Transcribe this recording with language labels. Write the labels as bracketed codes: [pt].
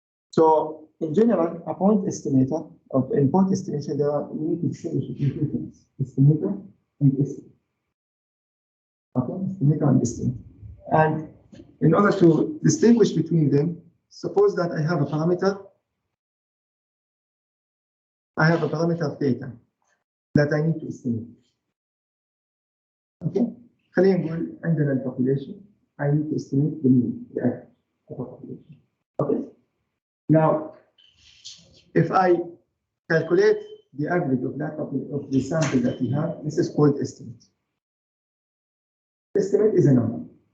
[en] So, in general, a point estimator, in point estimation, we need to distinguish between two things: estimator and estimate. Okay, estimator and estimate. And in order to distinguish between them, suppose that I have a parameter theta that I need to estimate. [ar] Okay, خلينا نقول عندنا الpopulation. [en] I need to estimate the mean, the average of a population. Okay. Now, if I calculate the average of of the sample that we have, this is called estimate. Estimate is a number.